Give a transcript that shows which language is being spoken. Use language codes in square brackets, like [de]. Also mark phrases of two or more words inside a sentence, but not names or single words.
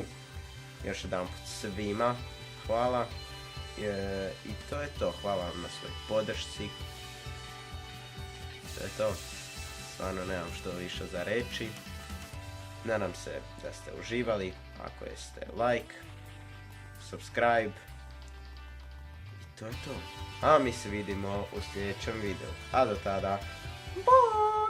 [hr] Još jedanput svima hvala i to je to, hvala vam na svoj podršci. To je to, stvarno nemam što više za reći. Nadam se da ste uživali, ako jeste [en] like, subscribe [hr] i to je to. A mi se vidimo u sljedećem videu, a do tada, bye!